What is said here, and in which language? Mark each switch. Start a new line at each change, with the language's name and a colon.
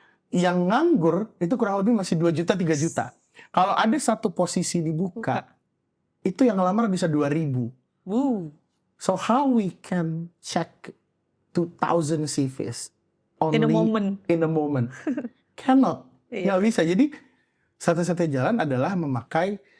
Indonesian: Yang nganggur itu kurang lebih masih 2 juta, 3 juta. Kalau ada satu posisi dibuka, itu yang ngelamar bisa 2.000.
English: So how we can check 2,000 CVs only in a moment?
Indonesian: Cannot. Nggak bisa. Jadi satu-satunya jalan adalah memakai